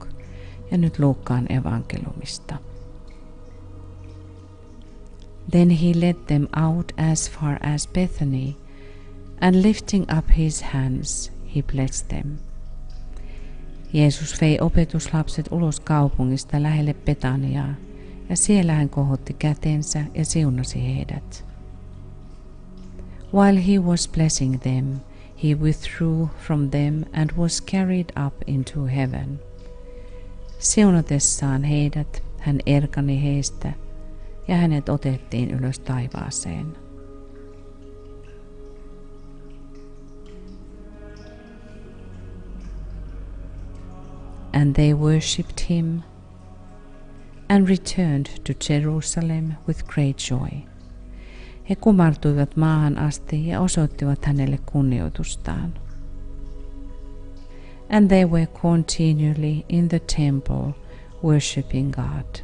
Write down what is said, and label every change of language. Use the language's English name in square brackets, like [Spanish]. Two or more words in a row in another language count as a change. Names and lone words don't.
[Finnish] Ja nyt Luukkaan evankeliumista. [English] Then he led them out as far as Bethany, and lifting up his hands, he blessed them. [Finnish] Jeesus vei opetuslapset ulos kaupungista lähelle Betaniaa, ja siellä hän kohotti kätensä ja siunasi heidät. [English] While he was blessing them, he withdrew from them and was carried up into heaven. [Finnish] Siunatessaan heidät, hän erkani heistä, ja hänet otettiin ylös taivaaseen. [English] And they worshipped him and returned to Jerusalem with great joy. [Finnish] He kumartuivat maahan asti ja osoittivat hänelle kunnioitustaan. [English] And they were continually in the temple worshipping God.